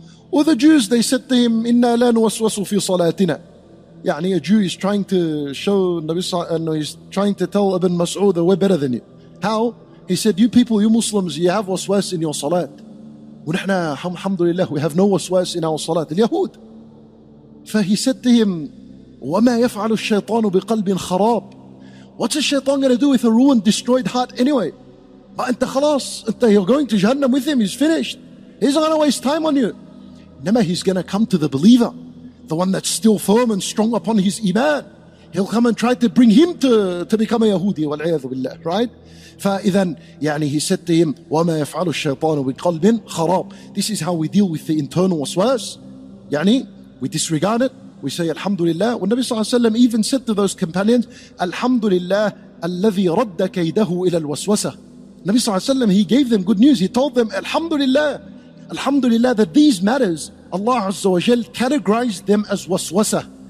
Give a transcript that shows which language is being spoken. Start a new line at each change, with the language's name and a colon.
English: Well, the Jews, they said to him,
Arabic: إِنَّا لَا نُوَسْوَسُ فِي صَلَاتِنَا.
English: Yani, a Jew is trying to show, he's trying to tell Ibn Mas'ud that we're better than you. How? He said, you people, you Muslims, you have waswas in your salat.
Arabic: ونحن
English: Alhamdulillah, we have no waswas in our salat. اليهود.
Arabic: ف
English: he said to him,
Arabic: وَمَا يَفْعَلُ الشَّيْطَانُ بِقَلْبٍ خَرَابٍ.
English: What's a shaitan going to do with a ruined, destroyed heart anyway?
Arabic: أنت خلاص,
English: you're going to Jahannam with him, he's finished. He's not going to waste time on you. Nama, he's going to come to the believer, the one that's still firm and strong upon his iman. He'll come and try to bring him to become a Yahudi,
Arabic: وَالْعِيَاذُ بِاللَّهِ,
English: right?
Arabic: فإذا, يعني,
English: he said to him,
Arabic: وَمَا يَفْعَلُ الشَّيْطَانُ بِقَلْبٍ خَرَابٍ.
English: This is how we deal with the internal waswas. يعني, we disregard it. We say Alhamdulillah. When Nabi Sallallahu Alaihi Wasallam even said to those companions, Alhamdulillah,
Arabic: الَّذِي رَدَّ كَيْدَهُ إِلَى الْوَسْوَسَةِ.
English: Nabi Sallallahu Alaihi Wasallam, he gave them good news. He told them, Alhamdulillah, Alhamdulillah, that these matters, Allah Azza wa Jal categorized them as waswasa.